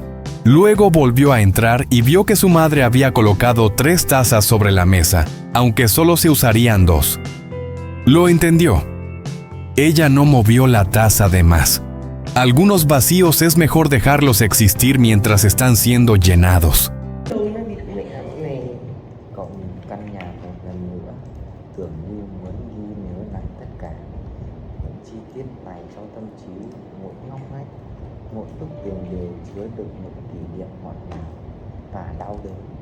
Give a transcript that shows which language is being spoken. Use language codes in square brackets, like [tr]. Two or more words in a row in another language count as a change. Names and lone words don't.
[es] Luego volvió a entrar y vio que su madre había colocado 3 tazas sobre la mesa, aunque solo se usarían 2. Lo entendió. Ella no movió la taza de más. Algunos vacíos es mejor dejarlos existir mientras están siendo llenados. [vi] Mỗi bức tường đều chứa được một kỷ niệm ngọt ngào và đau đớn.